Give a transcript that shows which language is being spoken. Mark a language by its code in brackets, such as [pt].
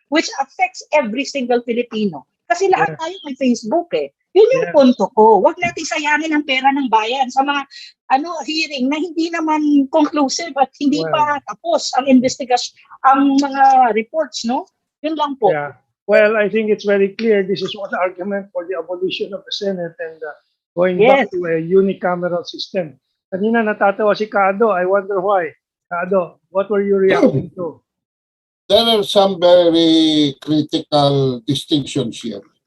[en] Which affects every single Filipino. [tl] Kasi lahat tayo may Facebook eh. Yun yung punto ko. Huwag natin sayangin ang pera ng bayan sa mga hearing na hindi naman conclusive at hindi pa tapos ang investigation, ang mga reports, no? Yun lang po. [en] Yeah. Well, I think it's very clear. This is one argument for the abolition of the Senate and going back to a unicameral system. [tl] Kanina natatawa si Kado. [en] I wonder why. Kado, what were you reacting to? There are some very critical distinctions here.